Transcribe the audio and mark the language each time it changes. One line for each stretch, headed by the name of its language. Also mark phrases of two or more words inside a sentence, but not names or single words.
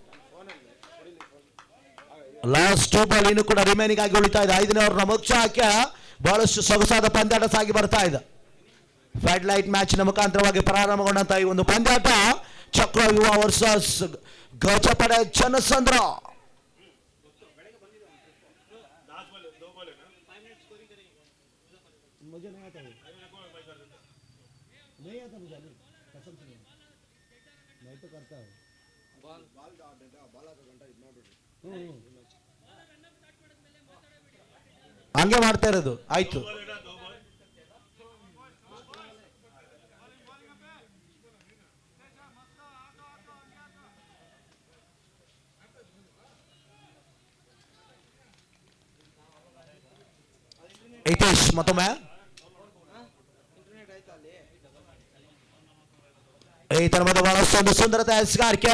English: last 2 ball
Kannada: ಇನ್ನು ಕೂಡ ರಿಮೈನಿಂಗ್ ಆಗಿ ಉಳಿತಾ ಇದೆ. 5ನೇ ಓವರ್ನ ಮುಖ್ಯ ಬಹಳಷ್ಟು ಸೊಗಸಾದ ಪಂದ್ಯಾಟ ಸಾಗಿ ಬರ್ತಾ ಇದೆ.
English: flood light match
Kannada: ನ ಮುಖಾಂತರವಾಗಿ ಪ್ರಾರಂಭಗೊಂಡಂತ ಈ ಒಂದು ಪಂದ್ಯಾಟ ಚಕ್ರ ಯುವ ವರ್ಸಸ್ ಗಜಪಡೆ ಚನ್ನಸಂದ್ರ.
Hindi: मुझे नहीं आता है, नहीं आता मुझे, कसम से मैं तो करता हूँ.
Kannada: ಹಂಗೆ ಮಾಡ್ತಾ ಇರೋದು. ಆಯ್ತು, ಹಿತೇಶ್ ಮತ್ತೊಮ್ಮೆ ಈ ತರಹದ ಬಹಳಷ್ಟೊಂದು ಸುಂದರತೆ ಎಸ್ಗಾರಿಕೆ.